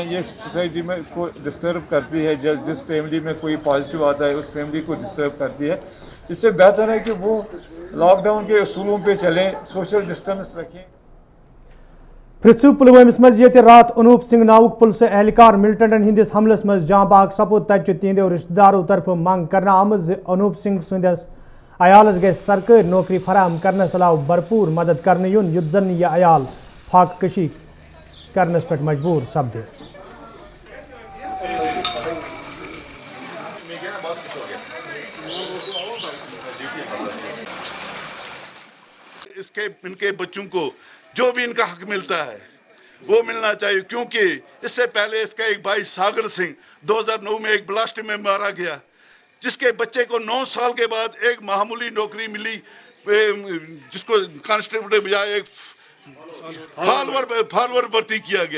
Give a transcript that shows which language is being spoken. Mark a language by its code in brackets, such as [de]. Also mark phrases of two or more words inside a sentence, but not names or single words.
[hi] ये सोसाइटी में को डिस्टर्ब करती है, जिस फैमिली में कोई पॉजिटिव आता है उस फैमिली को डिस्टर्ब करती है। इससे बेहतर है कि वो लॉकडाउन के उसूलों पे चलें, [en] social distance [hi] रखें। [ks] पृथ्वी पुलवामस मज ये रात अनूप सिंह नावुक पुलिस एहलकार मिलिटेंटन हंदिस हमलस मज जाँ बाग सपोद तत तिहदो रिश्तेदारों तरफ मांग करना आमद अनूप सिंह सदस अयालस गई सरकारी नौकरी फराहम करने अलावा भरपूर मदद करने युन युद्ध जन यह अयाल फाक कशी करने पे मजबूर सपदे। [hi] इसके इनके बच्चों को जो भी इनका हक मिलता है वो मिलना चाहिए, क्योंकि इससे पहले इसका एक भाई सागर सिंह 2009 में एक ब्लास्ट में मारा गया, जिसके बच्चे को 9 साल के बाद एक मामूली नौकरी मिली, जिसको कांस्टेबल के बजाय एक फॉलोअर भर्ती किया गया।